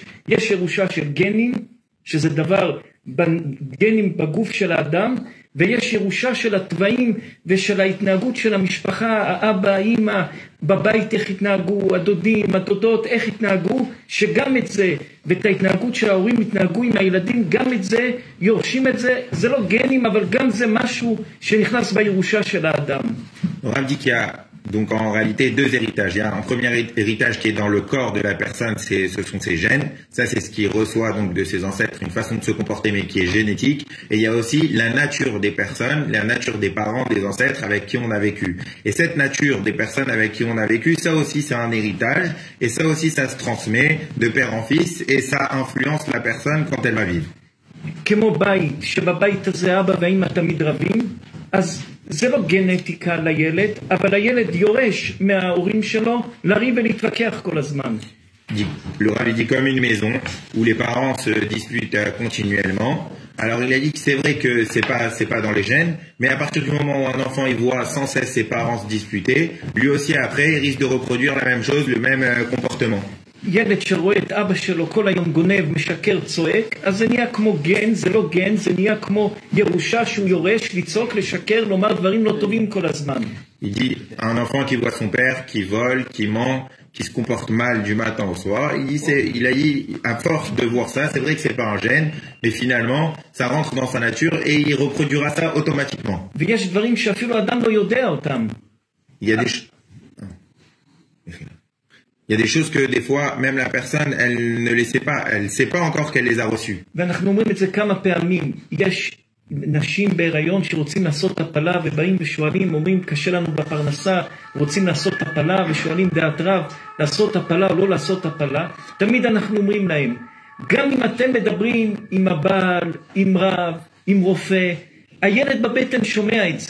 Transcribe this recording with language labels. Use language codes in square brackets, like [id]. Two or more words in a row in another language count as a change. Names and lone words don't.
[he] יש ירושה של גנים, שזה דבר, גנים בגוף של האדם, ויש ירושה של התוואים ושל ההתנהגות של המשפחה, האבא, האמא, בבית איך התנהגו, הדודים, הדודות, איך התנהגו, שגם את זה, ואת ההתנהגות שההורים התנהגו עם הילדים, גם את זה, יורשים את זה, זה לא גנים, אבל גם זה משהו שנכנס בירושה של האדם. [fr] On dit qu'il y a donc en réalité deux héritages. Il y a un premier héritage qui est dans le corps de la personne, ce sont ses gènes. Ça, c'est ce qu'il reçoit donc de ses ancêtres, une façon de se comporter mais qui est génétique. Et il y a aussi la nature des personnes, la nature des parents, des ancêtres avec qui on a vécu. Et cette nature des personnes avec qui on a vécu, ça aussi c'est un héritage. Et ça aussi ça se transmet de père en fils et ça influence la personne quand elle va vivre. [he] כמו בית, שבבית הזה אבא ואמא תמיד רבים, אז זה לא גנטיקה לילד, אבל הילד יורש מההורים שלו לריב ולהתווכח כל הזמן. [fr] Le Rav dit comme une maison où les parents se disputent continuellement. Alors il a dit que c'est vrai que c'est pas dans les gènes, mais à partir du moment où un enfant il voit sans cesse ses parents se disputer, lui aussi après il risque de reproduire la même chose, le même comportement. [he] ילד שרואה את אבא שלו כל היום גונב, משקר, צועק, אז זה נהיה כמו גן, זה לא גן, זה נהיה כמו ירושה שהוא יורש, לצעוק, לשקר, לומר דברים לא טובים כל הזמן. [fr] Il dit, un enfant qui voit son père, qui vole, qui ment, qui se comporte mal du matin au soir, il a dit, à force de voir ça, c'est vrai que c'est pas un gène, mais finalement, ça rentre dans sa nature et il reproduira ça automatiquement. [he] ויש דברים שאפילו אדם לא יודע אותם. [fr] Il y a des choses que des fois, même la personne, elle ne les sait pas, elle sait pas encore qu'elle les a reçues. [he] ואנחנו אומרים את זה כמה פעמים. יש נשים בהיריון שרוצים לעשות הפלה ובאים ושואלים, אומרים קשה לנו בפרנסה, רוצים לעשות הפלה ושואלים דעת רב, לעשות הפלה או לא לעשות הפלה. תמיד אנחנו אומרים להם, גם אם אתם מדברים עם הבעל, עם רב, עם רופא, הילד בבטן שומע את זה.